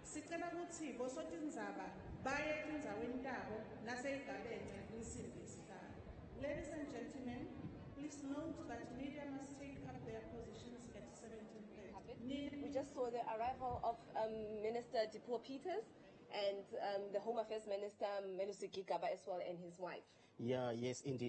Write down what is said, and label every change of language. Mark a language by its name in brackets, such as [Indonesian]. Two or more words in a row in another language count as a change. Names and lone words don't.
[Swati] sicela ukuthi bosotindzaba baye etindzaweni tabo naseyigabence insimbi yesihlanu. [English] Ladies and gentlemen, please note that media must take up their positions at 17:30. We just saw the arrival of Minister Dipuo Peters and the Home Affairs Minister Melusi Gigaba as well, and his wife. Yeah, yes, indeed.